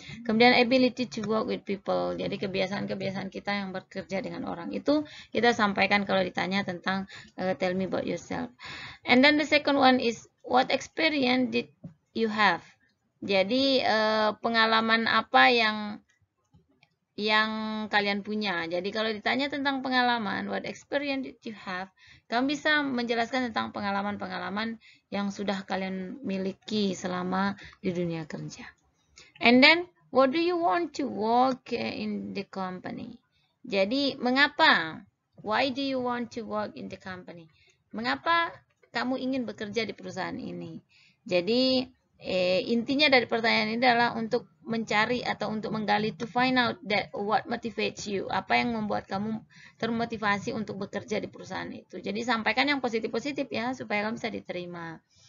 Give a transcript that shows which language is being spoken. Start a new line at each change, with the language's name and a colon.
English: Kemudian ability to work with people.
Indonesian: Jadi kebiasaan-kebiasaan kita yang bekerja dengan orang. Itu kita sampaikan kalau ditanya tentang
English: tell me about yourself. And then the second one is what experience did you have?
Indonesian: Jadi pengalaman apa yang kalian punya. Jadi kalau ditanya tentang pengalaman,
English: what experience did you have?
Indonesian: Kamu bisa menjelaskan tentang pengalaman-pengalaman yang sudah kalian miliki selama di dunia kerja.
English: And then, what do you want to work in the company?
Indonesian: Jadi, mengapa?
English: Why do you want to work in the company?
Indonesian: Mengapa kamu ingin bekerja di perusahaan ini? Jadi, intinya dari pertanyaan ini adalah untuk mencari atau untuk menggali,
English: to find out that what motivates you,
Indonesian: apa yang membuat kamu termotivasi untuk bekerja di perusahaan itu. Jadi sampaikan yang positif-positif ya, supaya kamu bisa diterima.